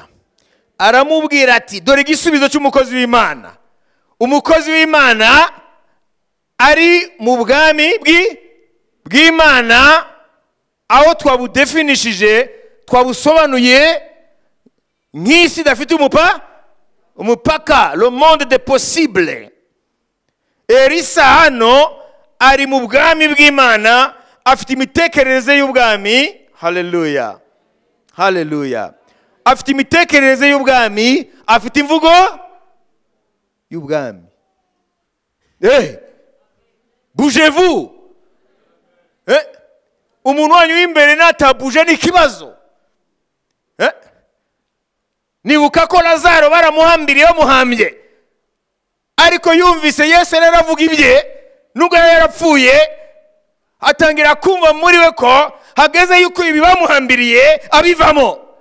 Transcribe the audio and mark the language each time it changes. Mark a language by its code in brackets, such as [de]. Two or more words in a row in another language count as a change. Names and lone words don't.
[rw] Aramubwira ati, dore igisubizo cy'umukozi w'Imana. Umukozi w'Imana ari mu bwami bw'Imana, aho twabudefinishije, twabusobanuye nk'isi idafite umupaka, [fr] le monde des possibles. [rw] Elisa hano ari mu bwami bw'Imana, afite imitekerereze y'ubwami. Haleluya. Haleluya. Afite imitekerereze y'ubwami, afite imvugo y'ubwami. [fr] Bougez-vous. [rw] Umuntu wanyu w'imbere natabuje n'ikibazo. Nibuka ko Lazaro baramuhambiriye bamuhambye, ariko yumvise Yesu aravuga ibye, nubwo yarapfuye, atangira kumva muri we ko hageze yuko ibi bamuhambiriye abivamo.